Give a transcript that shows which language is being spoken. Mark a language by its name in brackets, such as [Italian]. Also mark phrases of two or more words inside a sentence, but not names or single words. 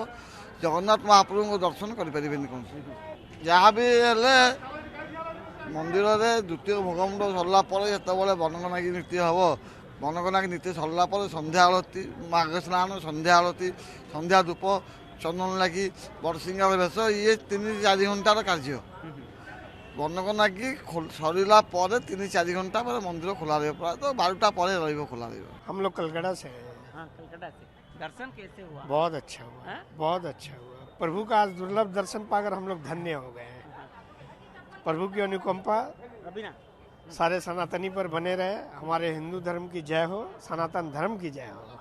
[Odia] ଜଗନ୍ନାଥ ମହାପ୍ରଭୁଙ୍କ ଦର୍ଶନ କରିପାରିବେନି କୌଣସି। ଯାହା ବି ହେଲେ ମନ୍ଦିରରେ ଦ୍ୱିତୀୟ ଭୋଗମଣ୍ଡପ ସରିଲା ପରେ ଯେତେବେଳେ ବନକ ନାଗି ନୀତି ହେବ, ବନକ ନାଗି ନୀତି ସରିଲା ପରେ ସନ୍ଧ୍ୟା ଆଳତୀ, ମାଘ ସ୍ନାନ, ସନ୍ଧ୍ୟା ଆଳତୀ, ସନ୍ଧ୍ୟା ଧୂପ, ଚନ୍ଦନ ଲାଗି, ବଡ଼ସିଂହାର ବେଶ, ଇଏ 3-4 ଘଣ୍ଟାର କାର୍ଯ୍ୟ। ବନକ ନାଗି ସରିଲା ପରେ 3-4 घंटा ପରେ ମନ୍ଦିର ଖୋଲା ରହିବ। ପ୍ରାୟତଃ 12ଟା ପରେ ରହିବ, ଖୋଲା ରହିବ। [Hindi] हम लोग कलकत्ता से हैं। हाँ, कलकत्ता से। दर्शन कैसे हुआ? बहुत अच्छा हुआ, हाँ? बहुत अच्छा हुआ। प्रभु का आज दुर्लभ दर्शन पाकर हम लोग धन्य हो गए हैं। प्रभु की अनुकंपा अभी ना सारे सनातनी पर बने रहे। हमारे हिंदू धर्म की जय हो, सनातन धर्म की जय हो।